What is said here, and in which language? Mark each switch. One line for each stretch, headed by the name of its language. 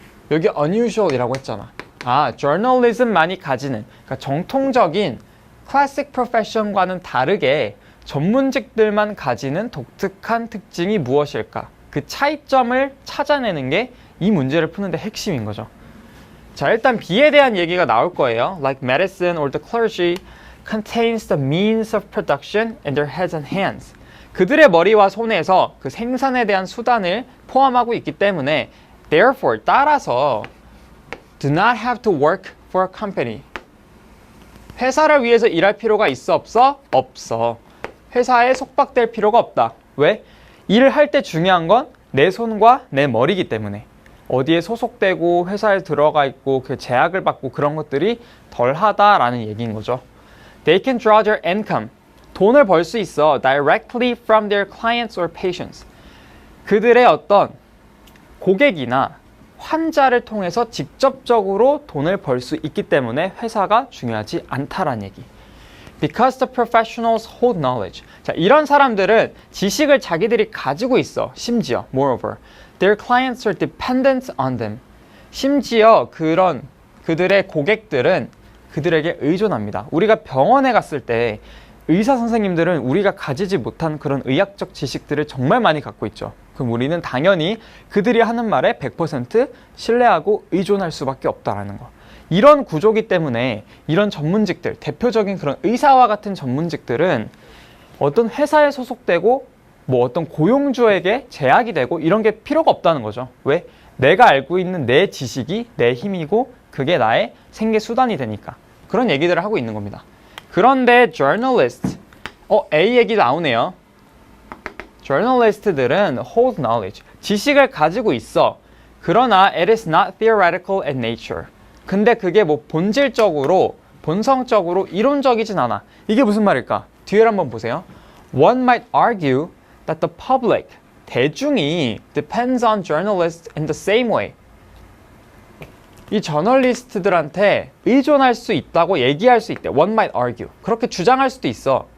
Korean: 여기 unusual이라고 했잖아. 아, journalism만이 가지는, 그러니까 정통적인
English: classic profession
Korean: 과는 다르게 전문직들만 가지는 독특한 특징이 무엇일까? 그 차이점을 찾아내는 게 이 문제를 푸는데 핵심인 거죠. 자, 일단 B에 대한 얘기가 나올 거예요.
English: Like medicine or the clergy contains the means of production in their heads and hands.
Korean: 그들의 머리와 손에서 그 생산에 대한 수단을 포함하고 있기 때문에
English: therefore,
Korean: 따라서
English: do not have to work for a company.
Korean: 회사를 위해서 일할 필요가 있어 없어? 없어. 회사에 속박될 필요가 없다. 왜? 일을 할 때 중요한 건 내 손과 내 머리이기 때문에. 어디에 소속되고 회사에 들어가 있고 그 제약을 받고 그런 것들이 덜하다라는 얘기인 거죠.
English: They can draw their income.
Korean: 돈을 벌 수 있어.
English: Directly from their clients or patients.
Korean: 그들의 어떤 고객이나 환자를 통해서 직접적으로 돈을 벌 수 있기 때문에 회사가 중요하지 않다라는 얘기.
English: Because the professionals hold knowledge.
Korean: 자, 이런 사람들은 지식을 자기들이 가지고 있어. 심지어,
English: moreover, their clients are dependent on them.
Korean: 심지어 그들의 고객들은 그들에게 의존합니다. 우리가 병원에 갔을 때 의사 선생님들은 우리가 가지지 못한 그런 의학적 지식들을 정말 많이 갖고 있죠. 그럼 우리는 당연히 그들이 하는 말에 100% 신뢰하고 의존할 수밖에 없다라는 거. 이런 구조기 때문에 이런 전문직들, 대표적인 그런 의사와 같은 전문직들은 어떤 회사에 소속되고 뭐 어떤 고용주에게 제약이 되고 이런 게 필요가 없다는 거죠. 왜? 내가 알고 있는 내 지식이 내 힘이고 그게 나의 생계 수단이 되니까. 그런 얘기들을 하고 있는 겁니다. 그런데 journalist, A 얘기 나오네요. journalist들은
English: hold knowledge,
Korean: 지식을 가지고 있어. 그러나
English: it is not theoretical in nature.
Korean: 근데 그게 뭐 본질적으로, 본성적으로 이론적이진 않아. 이게 무슨 말일까? 뒤를 한번 보세요.
English: One might argue that the public,
Korean: 대중이
English: depends on journalists in the same way.
Korean: 이 저널리스트들한테 의존할 수 있다고 얘기할 수 있대.
English: One might argue.
Korean: 그렇게 주장할 수도 있어.